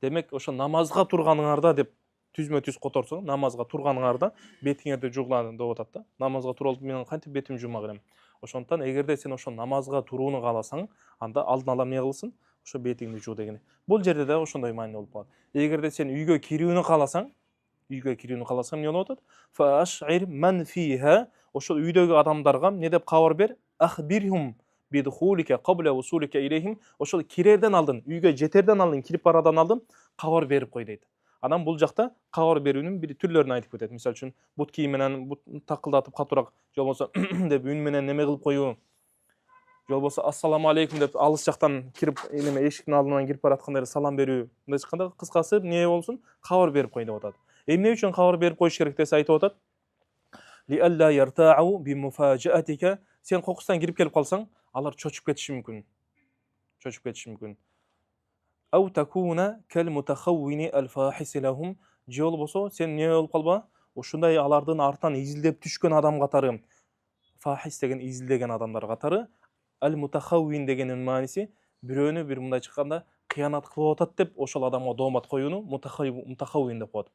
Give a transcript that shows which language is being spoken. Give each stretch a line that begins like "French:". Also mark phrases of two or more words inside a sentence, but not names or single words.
Kyrgyz: Демек ошо намазга турганыңарда деп түзмө түз которсоң, намазга турганыңарда бетиңерди жуугула деп атат да. Намазга туруп мен кантип бетим жуума берем. Ошондуктан эгерде сен ошо намазга турууну кааласаң, анда алдын ала эмне кылсын? Ошо бетиңди жуу деген. Бул жерде да ошондой маани болуп калат. Эгерде сен үйгө кирүүнү кааласаң, эмне болуп атат?
Arabic: فأشعر من فيها,
Kyrgyz: ошол үйдөгү адамдарга эмне деп кабар бер?
Arabic: أخبرهم بدخولك قبل وصولك إليهم,
Kyrgyz: ошол кирерден алдын, үйгө жетерден алдын, кирип барадан алдын кабар берип кой дейт. Анан бул жакта кабар берүүнүн бир түрлөрүн айтып кетет. Мисалы үчүн бут кийим менен бут такылдатып катуураак, же болбосо деп үн менен неме кылып коюу, же болбосо
Arabic: السلام عليكم
Kyrgyz: деп алыс жактан кирип, неме эшиктин алдынан кирип баратканда салам берүү. Мындай чыкканда кыскасы эмне болсун? Кабар берип кой деп атат. Эмне үчүн кабар берип коюш керек десе айтып атат?
Arabic: لئلا يرتاعوا بمفاجأتك,
Kyrgyz: сен кокустан кирип келип калсаң, алар чочуп кетиши мүмкүн.
Arabic: أو تكون كالمتخون الفاحص لهم,
Kyrgyz: же болбосо сен не болуп калба? Ушундай алардын артынан изилдеп түшкөн адам катары, фахис деген изилдеген адамдар катары, ал мутахаввин дегенин мааниси бирөөнү бир мындай чыкканда кыянат кылып атат деп ошол адамга доомат коюуну мутахаввин деп коет.